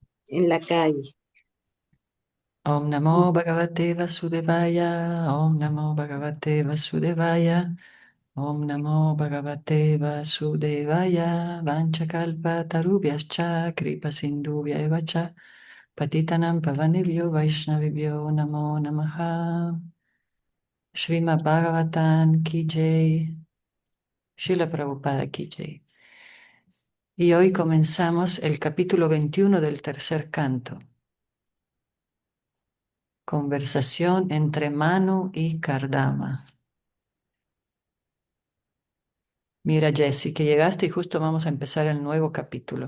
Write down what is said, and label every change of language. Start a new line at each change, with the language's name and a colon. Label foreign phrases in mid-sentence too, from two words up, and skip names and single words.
Spanish: en la calle.
Sanskrit: Om Namo Bhagavate Vasudevaya, Om Namo Bhagavate Vasudevaya, Om Namo Bhagavate Vasudevaya, Vanchakalpa Tarubhyascha, Kripa Sindhuvya Evacha, Patitanam Pavanebhyo Vaishnavibhyo Namo Namaha, Srimad Bhagavatam
Hindi: Ki Jai,
Sanskrit: Srila Prabhupada
Hindi: Ki Jai.
Spanish: Y hoy comenzamos el capítulo 21 del tercer canto. Conversación entre Manu y Kardama. Mira, Jesse, que llegaste y justo vamos a empezar el nuevo capítulo.